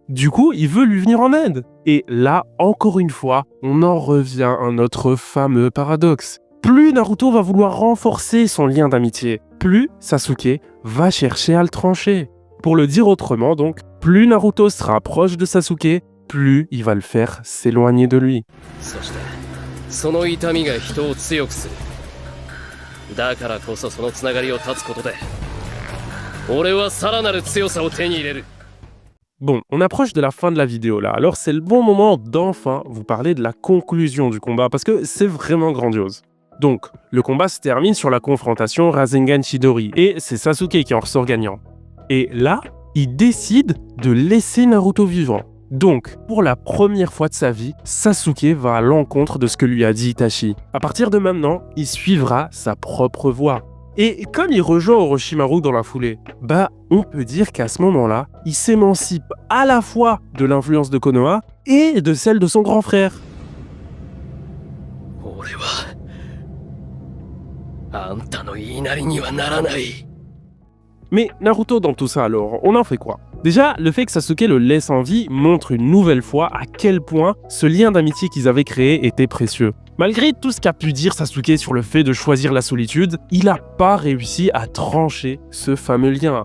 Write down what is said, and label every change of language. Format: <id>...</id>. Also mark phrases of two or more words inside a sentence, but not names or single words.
<fr>Du coup, il veut lui venir en aide. Et là, encore une fois, on en revient à notre fameux paradoxe. Plus Naruto va vouloir renforcer son lien d'amitié, plus Sasuke va chercher à le trancher. Pour le dire autrement donc, plus Naruto se rapproche de Sasuke, plus il va le faire s'éloigner de lui.</fr> <ja>そしてその痛みが人を強くする。だからこそそのつながりを断つことで俺はさらなる強さを手に入れる。</ja> <fr>Bon, on approche de la fin de la vidéo là, alors c'est le bon moment d'enfin vous parler de la conclusion du combat parce que c'est vraiment grandiose. Donc, le combat se termine sur la confrontation Rasengan Chidori et c'est Sasuke qui en ressort gagnant. Et là, il décide de laisser Naruto vivant. Donc, pour la première fois de sa vie, Sasuke va à l'encontre de ce que lui a dit Itachi. À partir de maintenant, il suivra sa propre voie. Et comme il rejoint Orochimaru dans la foulée, on peut dire qu'à ce moment-là, il s'émancipe à la fois de l'influence de Konoha et de celle de son grand frère.</fr> <ja>俺はあんたの言いなりにはならない。</ja> <fr>Mais Naruto dans tout ça alors, on en fait quoi? Déjà, le fait que Sasuke le laisse en vie montre une nouvelle fois à quel point ce lien d'amitié qu'ils avaient créé était précieux. Malgré tout ce qu'a pu dire Sasuke sur le fait de choisir la solitude, il n'a pas réussi à trancher ce fameux lien.</fr>